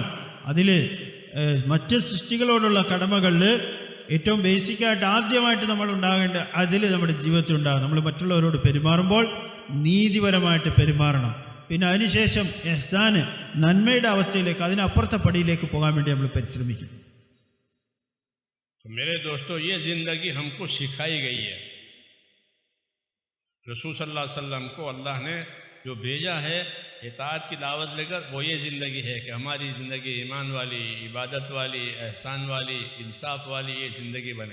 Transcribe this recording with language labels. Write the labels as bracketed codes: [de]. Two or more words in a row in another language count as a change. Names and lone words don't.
[ml] അതിൽ മറ്റ് സൃഷ്ടികളോടുള്ള കടമകളിൽ ഏറ്റവും ബേസിക്കായിട്ട് ആദ്യമായിട്ട് നമ്മൾ ഉണ്ടാകേണ്ട അതിൽ നമ്മുടെ ജീവിതത്തിൽ ഉണ്ടാകും. നമ്മൾ മറ്റുള്ളവരോട് പെരുമാറുമ്പോൾ നീതിപരമായിട്ട് പെരുമാറണം. പിന്നെ അതിനുശേഷം ഇഹ്സാന്, നന്മയുടെ അവസ്ഥയിലേക്ക്, അതിനപ്പുറത്തെ പടിയിലേക്ക് പോകാൻ വേണ്ടി നമ്മൾ പരിശ്രമിക്കും. [ur] तो تو میرے دوستو یہ زندگی ہم کو سکھائی گئی ہے. رسول [ar] صلی اللہ علیہ وسلم [ur] کو اللہ نے جو بھیجا ہے اطاعت کی دعوت لے کر، وہ یہ زندگی ہے کہ ہماری زندگی ایمان والی، عبادت والی، احسان والی، انصاف والی یہ زندگی بنے.